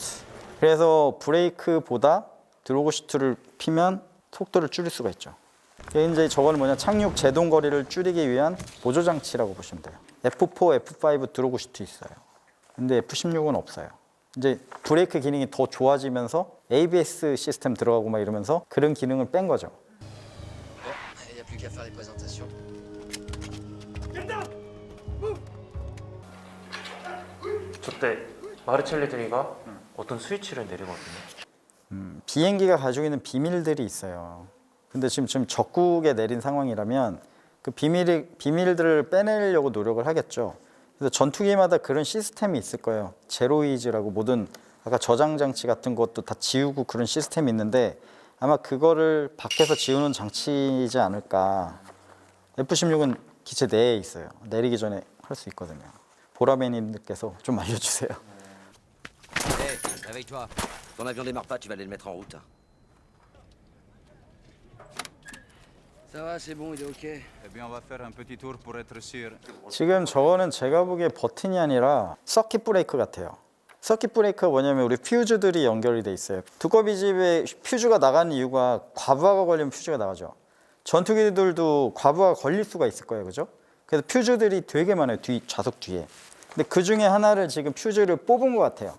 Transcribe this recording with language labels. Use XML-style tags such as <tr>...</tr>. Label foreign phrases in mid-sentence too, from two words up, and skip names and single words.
<ko>그래서 브레이크보다 드로그 슈트를 피면 속도를 줄일 수가 있죠. 이제 저거는 뭐냐, 착륙 제동 거리를 줄이기 위한 보조 장치라고 보시면 돼요. F4, F5 드로그 슈트 있어요. 근데 F16은 없어요. 이제 브레이크 기능이 더 좋아지면서 ABS 시스템 들어가고 막 이러면서 그런 기능을 뺀 거죠.</ko> <fr>Il n'y a plus qu'à faire les présentations.</fr> <ko>저때 마르첼리들이가 어떤 스위치를 내리거든요. 비행기가 가지고 있는 비밀들이 있어요. 근데 지금 적국에 내린 상황이라면 그 비밀들을 빼내려고 노력을 하겠죠. 그래서 전투기마다 그런 시스템이 있을 거예요. 제로이즈라고 모든 아까 저장 장치 같은 것도 다 지우고 그런 시스템이 있는데 아마 그거를 밖에서 지우는 장치이지 않을까. F-16은 기체 내에 있어요. 내리기 전에 할 수 있거든요. 보라매님들께서 좀 알려주세요.</ko> <fr>Hé, réveille-toi. Ton avion démarre pas, tu vas aller le mettre en route. Ça va, c'est bon, il est ok. Eh bien, on va faire un petit tour pour être sûr.</fr> <ko>지금 저거는 제가 보기에 버튼이 아니라 서킷 브레이크 같아요. 서킷 브레이크가 뭐냐면 우리 퓨즈들이 연결이 돼 있어요. 두꺼비 집에 퓨즈가 나가는 이유가 과부하가 걸리면 퓨즈가 나가죠. 전투기들도 과부하가 걸릴 수가 있을 거예요, 그죠? 그래서 퓨즈들이 되게 많아요, 좌석 뒤에. 근데 그 중에 하나를 지금 퓨즈를 뽑은 것 같아요.</ko>